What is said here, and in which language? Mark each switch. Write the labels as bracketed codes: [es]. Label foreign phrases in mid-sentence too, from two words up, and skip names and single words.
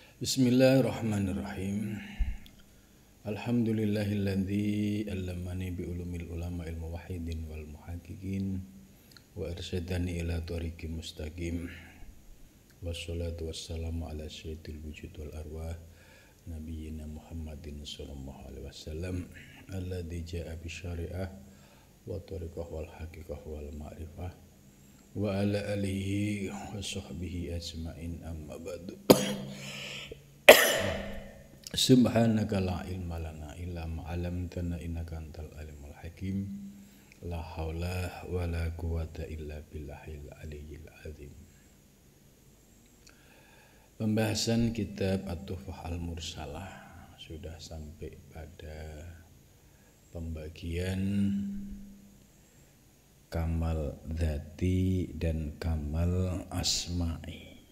[ar] بسم الله الرحمن الرحيم الحمد لله الذي علمني بعلوم العلماء علم واحد والمحققين وأرشدني إلى طريق مستقيم. والصلاة والسلام على سيد الوجود والأرواح نبينا محمد صلى الله عليه وسلم الذي جاء بشريعة وطريقة والحقيقة والمعرفة وعلى آله وصحبه أجمعين أما بعد. سبحانك لا علم لنا إلا ما علمتنا إنك أنت العليم الحكيم. لا حول ولا قوة إلا بالله العلي العظيم. [id] Pembahasan kitab At-Tuhfah Al-Mursalah sudah sampai pada pembagian [ar] كمال ذاتي [id] dan [ar] كمال أسمائي.